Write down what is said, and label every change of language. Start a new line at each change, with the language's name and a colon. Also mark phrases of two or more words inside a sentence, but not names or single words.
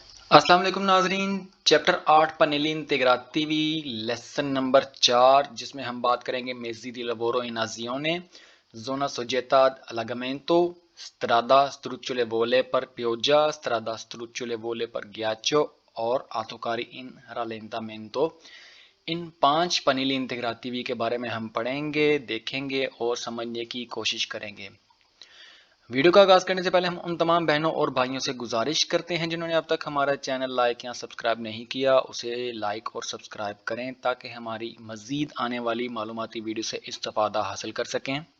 Urdu: السلام علیکم ناظرین. چیپٹر 8
Italian: pannelli integrativi
English: lesson number
Urdu: 4 جس میں ہم بات کریں گے
Italian: mezzi di lavoro in azione, zona soggetta all'agamento, strada strucciolevole per pioggia, strada strucciolevole per ghiaccio
Urdu: اور
Italian: autocarri in rallentamento.
Urdu: ان 5
Italian: pannelli integrativi
Urdu: کے بارے میں ہم پڑھیں گے، دیکھیں گے اور سمجھنے کی کوشش کریں گے. ویڈیو کا آغاز کرنے سے پہلے ہم ان تمام بہنوں اور بھائیوں سے گزارش کرتے ہیں جنہوں نے اب تک ہمارا چینل لائک یا سبسکرائب نہیں کیا، اسے لائک اور سبسکرائب کریں تاکہ ہماری مزید آنے والی معلوماتی ویڈیو سے استفادہ حاصل کر سکیں.